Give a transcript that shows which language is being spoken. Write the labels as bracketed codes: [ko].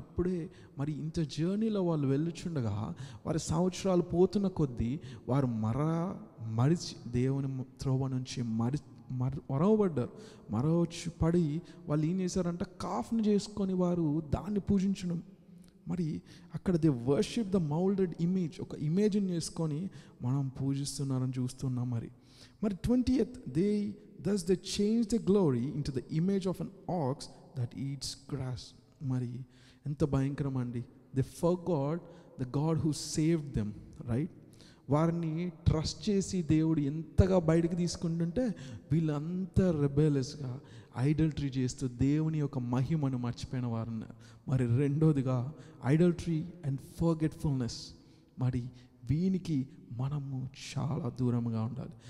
[te] అప్పుడే మరి ఇంత జర్నీలో వాళ్ళు వెళ్ళుచుండగా వారి సంవత్సరాలు పోతున్న కొద్దీ వారు మరిచి దేవుని త్రోవ నుంచి మరవబడ్డారు. మరవచ్చి పడి వాళ్ళు ఏం చేశారంటే కాఫ్ని చేసుకొని వారు దాన్ని పూజించడం. మరి అక్కడ [en] they worship the moulded image, [te] ఒక ఇమేజ్ని చేసుకొని మనం పూజిస్తున్నారని చూస్తున్నాం. [en] మరి 20th they change the glory into the image of an ox that eats grass. [te] మరి ఎంత భయంకరం అండి. [en] they forgot the God who saved them, right? [te] వారిని ట్రస్ట్ చేసి దేవుడు ఎంతగా బయటకు తీసుకుంటుంటే వీళ్ళంతా రెబెలస్గా ఐడల్ట్రీ చేస్తూ దేవుని యొక్క మహిమను మర్చిపోయిన వారు ఉన్నారు. మరి రెండోదిగా ఐడల్ట్రీ అండ్ ఫర్గెట్ఫుల్నెస్. మరి వీనికి మనము చాలా దూరంగా ఉండాలి.